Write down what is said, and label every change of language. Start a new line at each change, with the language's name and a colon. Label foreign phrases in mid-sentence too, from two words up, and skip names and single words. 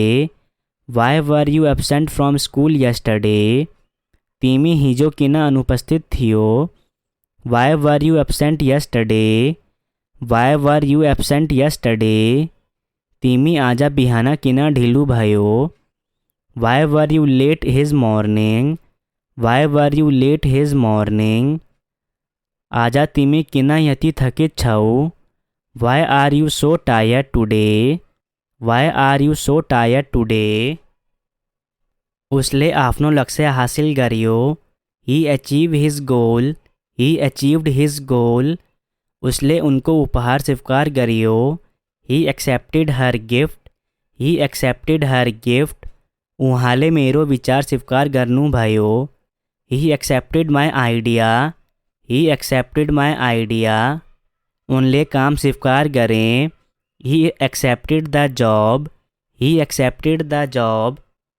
English: Why were you absent from school yesterday?
Nepali: तिमी हिजो किन अनुपस्थित थियो?
English: Why were you absent yesterday? Why were you absent yesterday?
Nepali: तिमी आज बिहान किन ढिलो भयो?
English: Why were you late his morning? Why were you late his morning?
Nepali: आज तिमी किन यति थकित छौ?
English: Why are you so tired today? Why are you so tired today?
Nepali: उसले आफ्नो लक्ष्य हासिल गर्यो।
English: He achieve his goal. He achieved his goal.
Nepali: उसले उनको उपहार स्वीकार गर्यो।
English: He accepted her gift. He accepted her gift.
Nepali: उहाँले मेरो विचार स्वीकार गर्नुभयो।
English: He accepted my idea. He accepted my idea.
Nepali: उनले काम स्वीकार गरे।
English: He accepted the job. He accepted the job.